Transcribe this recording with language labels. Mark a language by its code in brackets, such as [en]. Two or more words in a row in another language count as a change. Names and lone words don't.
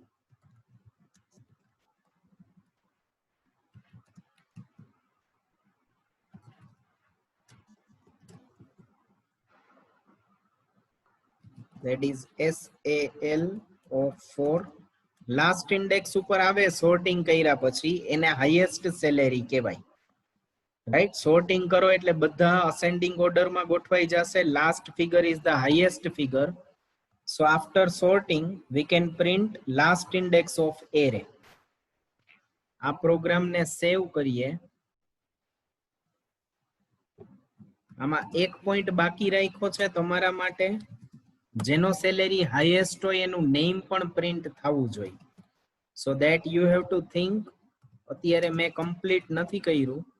[en] That is SAL of 4. Last index [gu] ઉપર આવે sorting કર્યા પછી એને [en] highest salary [gu] કહેવાય. Right? Sorting કરો એટલે બધા [en] ascending order [gu] માં ગોઠવાઈ જશે. [en] Last figure is the highest figure. So after sorting, we can print last index of array. [gu] આ પ્રોગ્રામ ને સેવ કરીએ. આમાં એક પોઈન્ટ બાકી રાખ્યો છે તમારા માટે. જેનો [en] salary highest [gu] હોય એનું નેમ પણ પ્રિન્ટ થવું જોઈએ. [en] So that you have to think. [gu] અત્યારે મેં કમ્પ્લીટ નથી કર્યું.